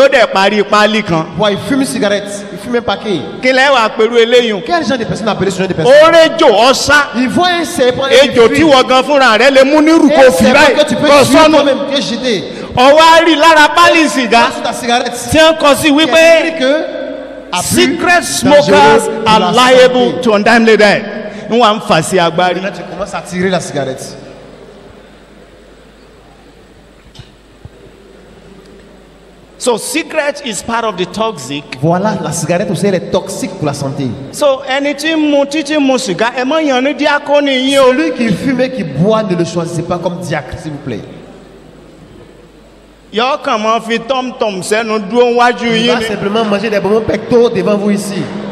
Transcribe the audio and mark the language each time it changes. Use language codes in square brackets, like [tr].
[fr] Il fume une cigarette, il fume un paquet. Quel genre de personne appelle ce genre de personne? Il voit un serpent, il fuit. Un serpent que tu peux tuer toi-même, tu es jeté. [en] Secret smokers are liable to untimely death. [fr] Tu commences à tirer la cigarette. [en] So cigarette is part of the toxic. [fr] Voilà, la cigarette aussi elle est toxique pour la santé. So celui qui fume et qui boit, ne le choisissez pas comme diacre, s'il vous plaît. Il va simplement manger des bonbons pectoraux devant vous ici.